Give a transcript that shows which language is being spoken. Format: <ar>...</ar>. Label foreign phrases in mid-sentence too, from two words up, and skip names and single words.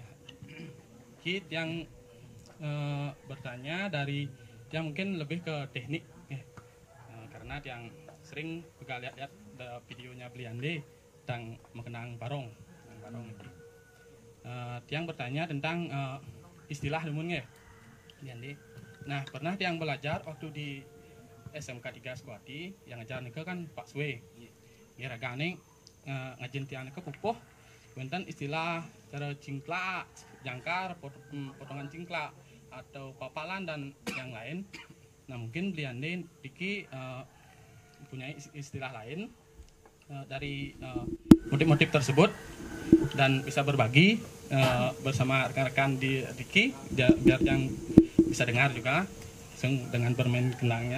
<id>Yang bertanya dari yang mungkin lebih ke teknik, karena yang sering juga lihat videonya Bliande tentang mengenang barong. Yang bertanya tentang istilah Dumun ya, Bliande. Nah, pernah yang belajar waktu di SMK 3 Sekuati yang ngajar nika kan Pak Swe. Ya</id> <ban>ragane ngajin tiang nika pupuh wonten</ban> <id>istilah cara cingklak, jangkar, potongan cingklak atau papalan dan yang lain. Nah, mungkin Bliande Diki punya istilah lain dari motif-motif tersebut dan bisa berbagi bersama rekan-rekan di Diki biar yang bisa dengar juga dengan bermain kendangnya.</id>